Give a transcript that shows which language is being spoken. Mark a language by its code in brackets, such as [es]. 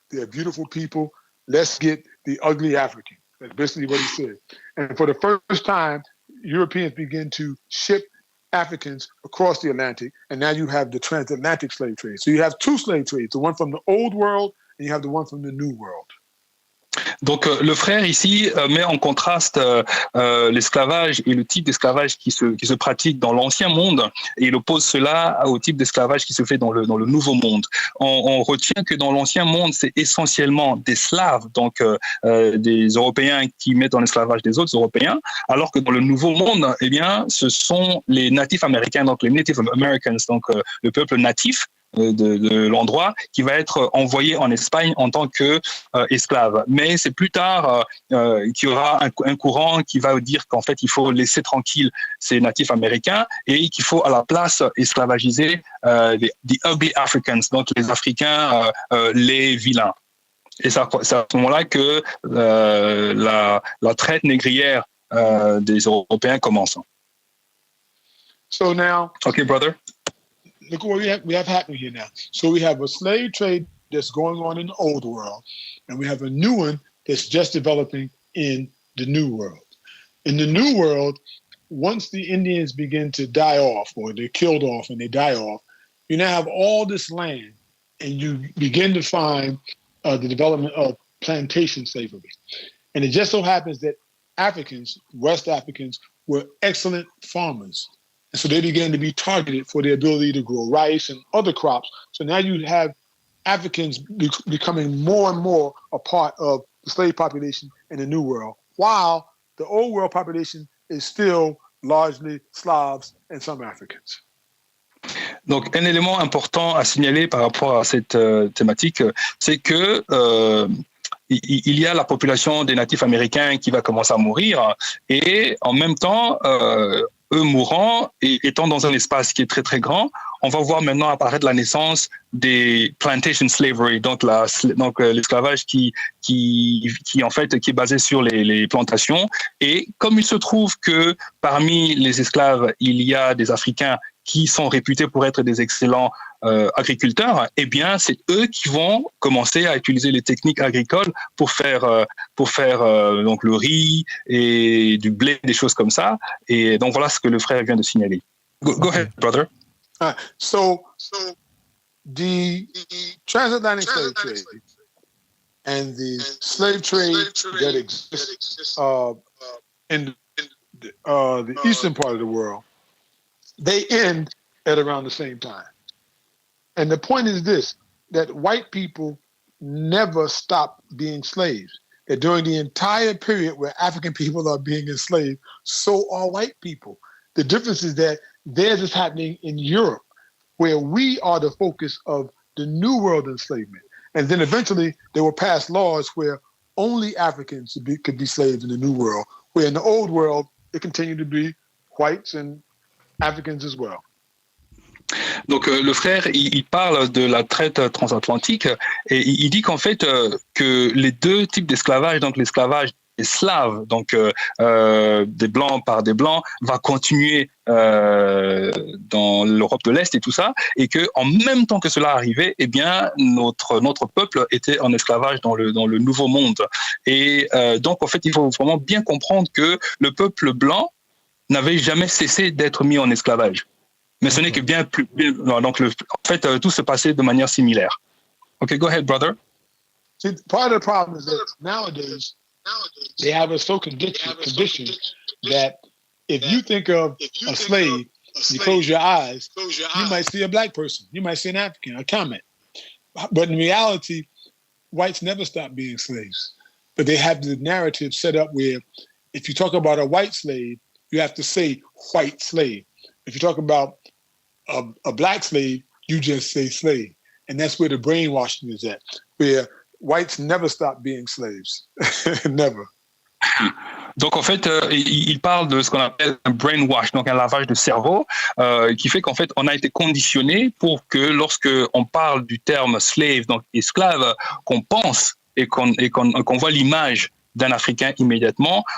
[en] They're beautiful people. Let's get the ugly African. That's basically what he said. And for the first time, Europeans begin to ship Africans across the Atlantic, and now you have the transatlantic slave trade. So you have two slave trades, the one from the old world and you have the one from the new world. [fr] Donc le frère ici met en contraste l'esclavage et le type d'esclavage qui se pratique dans l'ancien monde, et il oppose cela au type d'esclavage qui se fait dans le nouveau monde. On retient que dans l'ancien monde, c'est essentiellement des Slaves, donc des Européens qui mettent en esclavage des autres Européens, alors que dans le nouveau monde, eh bien, ce sont les natifs américains, donc les [en] Native Americans, [fr] donc le peuple natif de l'endroit, qui va être envoyé en Espagne en tant que esclave. Mais c'est plus tard qu'il y aura un courant qui va dire qu'en fait il faut laisser tranquille ces natifs américains et qu'il faut à la place esclavagiser [en] the ugly Africans, [fr] donc les Africains les vilains. Et c'est à ce moment-là que la traite négrière des Européens commence. [en] So now, Okay, brother. look what we have happening here now. So we have a slave trade that's going on in the old world, and we have a new one that's just developing in the new world. In the new world, once the Indians begin to die off, or they're killed off and they die off, you now have all this land, and you begin to find the development of plantation slavery. And it just so happens that Africans, West Africans, were excellent farmers. And so they began to be targeted for their ability to grow rice and other crops. So now you have Africans becoming more and more a part of the slave population in the New World, while the Old World population is still largely Slavs and some Africans. [fr] Donc, un élément important à signaler par rapport à cette thématique, c'est que il y a la population des natifs américains qui va commencer à mourir, et en même temps, eux mourant et étant dans un espace qui est très très grand, on va voir maintenant apparaître la naissance des [en] plantation slavery, [fr] donc l'esclavage qui en fait qui est basé sur les plantations. Et comme il se trouve que parmi les esclaves, il y a des Africains qui sont réputés pour être des excellents agriculteurs, eh bien, c'est eux qui vont commencer à utiliser les techniques agricoles pour faire donc le riz et du blé, des choses comme ça. Et donc voilà ce que le frère vient de signaler. [en] Go ahead, brother. So the transatlantic slave trade and the slave trade that exists in the eastern part of the world, they end at around the same time. And the point is this, that white people never stop being slaves. That during the entire period where African people are being enslaved, so are white people. The difference is that theirs is happening in Europe, where we are the focus of the New World enslavement. And then eventually they will pass laws where only Africans could be slaves in the New World, where in the Old World, it continued to be whites and Africans as well. [fr] Donc le frère, il parle de la traite transatlantique et il dit qu'en fait que les deux types d'esclavage, donc l'esclavage des Slaves, donc des Blancs par des Blancs, va continuer dans l'Europe de l'Est et tout ça, et que en même temps que cela arrivait, eh bien notre peuple était en esclavage dans le Nouveau Monde. Et donc en fait, il faut vraiment bien comprendre que le peuple blanc n'avait jamais cessé d'être mis en esclavage. Mais ce n'est que bien plus... Donc, en fait, tout se passait de manière similaire. [en] Okay, go ahead, brother. See, part of the problem is that nowadays, they have us so conditioned that if you think of a slave, you close your eyes, you might see a black person, you might see an African, a comment. But in reality, whites never stop being slaves. But they have the narrative set up where if you talk about a white slave, you have to say white slave. If you talk about a black slave, you just say slave. And that's where the brainwashing is at, where whites never stop being slaves. Never. [fr] Donc en fait, il parle de ce qu'on appelle un brainwash, donc un lavage de cerveau, qui fait qu'en fait, on a été conditionné pour que lorsque on parle du terme slave, donc esclave, qu'on pense et qu'on voit l'image d'un Africain immédiatement.